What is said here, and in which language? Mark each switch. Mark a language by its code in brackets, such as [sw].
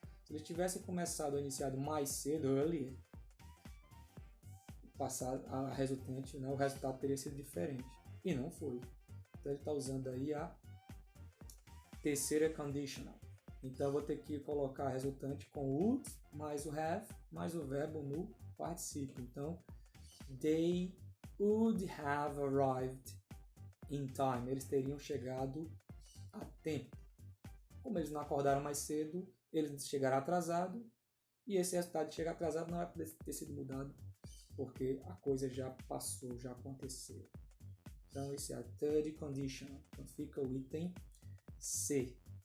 [pt] Se eles tivessem começado ou iniciado mais cedo, earlier, a resultante, né? O resultado teria sido diferente. E não foi. Então ele está usando aí a terceira conditional. Então eu vou ter que colocar a resultante com would mais o have mais o verbo no particípio. [en] Então, they would have arrived in time. [pt] Eles teriam chegado a tempo. Como eles não acordaram mais cedo, eles chegaram atrasado. E esse resultado de chegar atrasado não vai poder ter sido mudado, porque a coisa já passou, já aconteceu. Então, esse é a third conditional. Então, fica o item C.